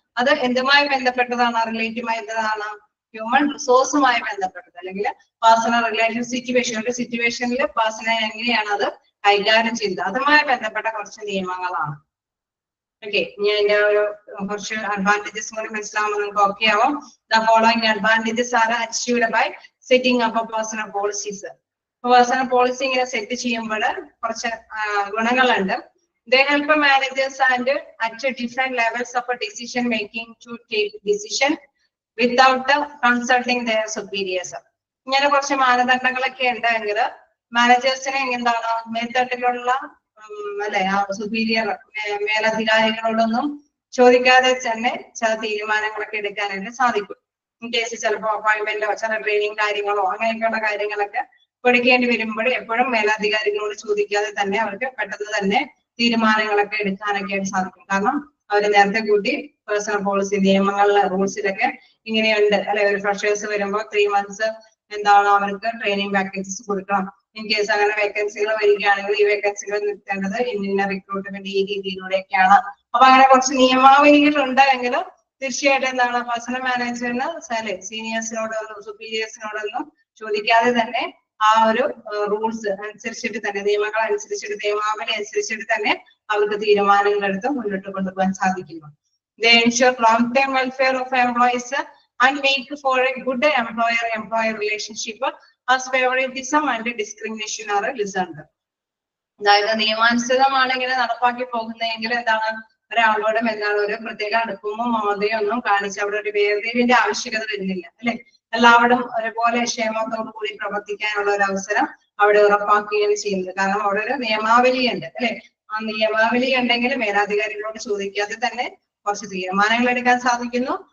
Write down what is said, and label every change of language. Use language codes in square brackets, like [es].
[ml] അത് എന്തുമായി ബന്ധപ്പെട്ടതാണ് റിലേറ്റീവ് ആയിട്ടാണ് ഹ്യൂമൻ റിസോഴ്സുമായി ബന്ധപ്പെട്ടത് അല്ലെങ്കിൽ പേഴ്സണൽ റിലേറ്റീവ് സിറ്റുവേഷൻ ഒരു സിറ്റുവേഷനിൽ പേഴ്സണെ എങ്ങനെയാണ് അത് കൈകാര്യം ചെയ്തത് അതുമായി ബന്ധപ്പെട്ട കുറച്ച് നിയമങ്ങളാണ്. ഓക്കെ, ഞാൻ ഇതിന്റെ ഒരു കുറച്ച് അഡ്വാൻറ്റേജസ് കൂടി മനസ്സിലാവുമ്പോൾ നിങ്ങൾക്ക് ഓക്കെ ആവും. [en] The following advantages are achieved by setting up personal policies. [ml] Personal policy ഇങ്ങനെ സെറ്റ് ചെയ്യുമ്പോൾ കുറച്ച് ഗുണങ്ങളുണ്ട്. [en] They help managers and at different levels of a decision making to take decision without consulting their superiors. [ml] ഇങ്ങനെ കുറച്ച് മാനദണ്ഡങ്ങളൊക്കെ ഉണ്ടെങ്കിൽ മാനേജേഴ്സിനെ എന്താണ് മേൽത്തട്ടിലുള്ള അല്ലെ superior മേലധികാരികളോടൊന്നും ചോദിക്കാതെ തന്നെ ചില തീരുമാനങ്ങളൊക്കെ എടുക്കാനായിട്ട് സാധിക്കും. ഇൻ കേസ് ചിലപ്പോൾ അപ്പോയിന്റ്മെന്റോ ചില ട്രെയിനിങ് കാര്യങ്ങളോ അങ്ങനെയൊക്കെയുള്ള കാര്യങ്ങളൊക്കെ പഠിക്കേണ്ടി വരുമ്പോൾ എപ്പോഴും മേലധികാരികളോട് ചോദിക്കാതെ തന്നെ അവർക്ക് പെട്ടെന്ന് തന്നെ തീരുമാനങ്ങളൊക്കെ എടുക്കാനൊക്കെ ആയിട്ട് സാധിക്കും. കാരണം അവർ നേരത്തെ കൂട്ടി പേഴ്സണൽ പോളിസി നിയമങ്ങളിലെ റൂൾസിലൊക്കെ ഇങ്ങനെയുണ്ട് അല്ലെ ഒരു ഫ്രഷേഴ്സ് വരുമ്പോൾ 3 months എന്താണ് അവർക്ക് ട്രെയിനിങ് പാക്കേജസ് കൊടുക്കണം. ഇൻ കേസ് അങ്ങനെ വേക്കൻസികൾ വരികയാണെങ്കിൽ ഈ വേക്കൻസികൾ നിർത്തേണ്ടത് ഇന്ന റിക്രൂട്ട്മെന്റ് ഈ രീതിയിലൂടെയൊക്കെയാണ്. അപ്പൊ അങ്ങനെ കുറച്ച് നിയമാവലികൾ ഉണ്ടെങ്കിൽ തീർച്ചയായിട്ടും എന്താണ് പേഴ്സണൽ മാനേജറിന് സീനിയേഴ്സിനോടൊന്നും സുപ്പീരിയേഴ്സിനോടൊന്നും ചോദിക്കാതെ തന്നെ ആ ഒരു റൂൾസ് അനുസരിച്ചിട്ട് തന്നെ നിയമങ്ങൾ അനുസരിച്ചിട്ട് നിയമാവലി അനുസരിച്ചിട്ട് തന്നെ അവർക്ക് തീരുമാനങ്ങൾ എടുത്ത് മുന്നോട്ട് കൊണ്ടുപോകാൻ സാധിക്കുന്നു. [en] They ensure long-term welfare of employees and make for a good employer-employee relationship as favoritism and discrimination are lessened. [ml] അതായത് നിയമാനുസൃതമാണ് ഇങ്ങനെ നടപ്പാക്കി പോകുന്നതെങ്കിൽ എന്താണ് ഒരാളോടും എന്താണ് ഒരു പ്രത്യേക അടുപ്പമോ മമതയോ ഒന്നും കാണിച്ച് അവിടെ ഒരു വേർതിരിവിന്റെ ആവശ്യകത വരുന്നില്ല അല്ലെ. എല്ലാവരും ഒരുപോലെ ക്ഷേമത്തോടു കൂടി പ്രവർത്തിക്കാനുള്ള ഒരു അവസരം അവിടെ ഉറപ്പാക്കുകയാണ് ചെയ്യുന്നത്. കാരണം അവിടെ ഒരു നിയമാവലി ഉണ്ട് അല്ലെ. ആ നിയമാവലി ഉണ്ടെങ്കിൽ മേലധികാരികളോട് ചോദിക്കാതെ തന്നെ കുറച്ച് തീരുമാനങ്ങൾ എടുക്കാൻ സാധിക്കുന്നു.